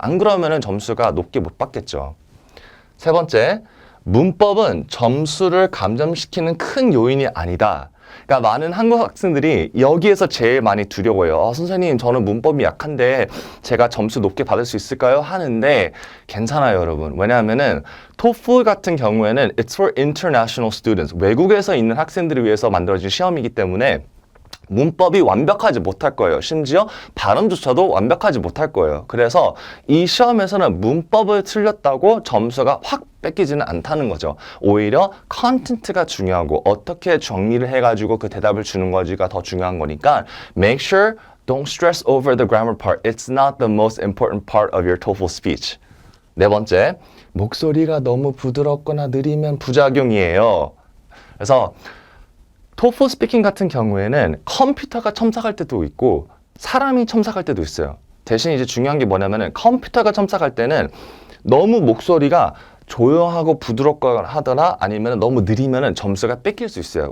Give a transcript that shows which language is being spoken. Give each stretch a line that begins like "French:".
Korean: 안 그러면은 점수가 높게 못 받겠죠. 세 번째, 문법은 점수를 감점시키는 큰 요인이 아니다. 그러니까 많은 한국 학생들이 여기에서 제일 많이 두려워해요. 선생님, 저는 문법이 약한데 제가 점수 높게 받을 수 있을까요? 하는데 괜찮아요, 여러분. 왜냐하면은 TOEFL 같은 경우에는
English: it's for international students.
Korean: 외국에서 있는 학생들을 위해서 만들어진 시험이기 때문에 문법이 완벽하지 못할 거예요. 심지어 발음조차도 완벽하지 못할 거예요. 그래서 이 시험에서는 문법을 틀렸다고 점수가 확 뺏기지는 않다는 거죠. 오히려 컨텐츠가 중요하고 어떻게 정리를 해가지고 그 대답을 주는 거지가 더 중요한 거니까
English: make sure don't stress over the grammar part. It's not the most important part of your TOEFL speech.
Korean: 네 번째, 목소리가 너무 부드럽거나 느리면 부작용이에요. 그래서 TOEFL 스피킹 같은 경우에는 컴퓨터가 첨삭할 때도 있고 사람이 첨삭할 때도 있어요. 대신 이제 중요한 게 뭐냐면은 컴퓨터가 첨삭할 때는 너무 목소리가 조용하고 부드럽거나 하거나 아니면 너무 느리면은 점수가 뺏길 수 있어요.